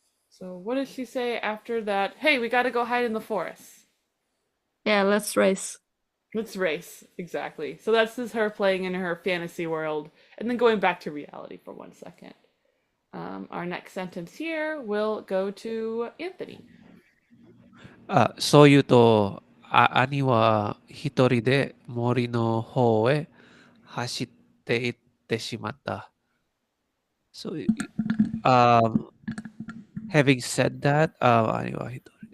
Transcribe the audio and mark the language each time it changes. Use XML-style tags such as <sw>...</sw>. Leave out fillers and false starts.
<en>So what does she say after that? Hey, we gotta go hide in the forest. Yeah, let's race. Let's race. Exactly. So that's just her playing in her fantasy world and then going back to reality for 1 second. Our next sentence here will go to Anthony.</en> <ja>そう言うと、兄は一人で森の方へ走って行ってしまった。</ja> <en>So, having said that,</en> <ja>兄は一人。</ja>